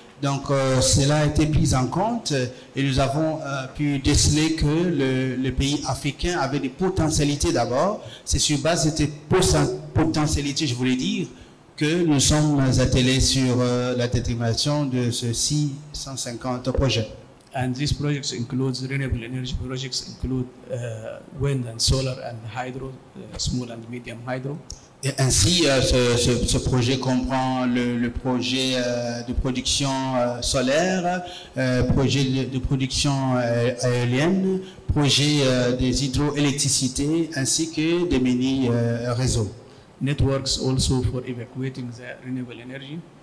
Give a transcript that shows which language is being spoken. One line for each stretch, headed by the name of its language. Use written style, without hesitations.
French: Donc, cela a été pris en compte et nous avons pu déceler que le pays africain avait des potentialités d'abord. C'est sur base de ces potentialités, je voulais dire, que nous sommes attelés sur la détermination de ces 650 projets.
English: And these projects include renewable energy projects, include wind and solar and hydro, small and medium hydro.
French: Et ainsi, ce projet comprend le projet de production solaire, projet de production aérienne, projet des hydroélectricités, ainsi que des mini-réseaux.
English: Networks also for evacuating the renewable energy.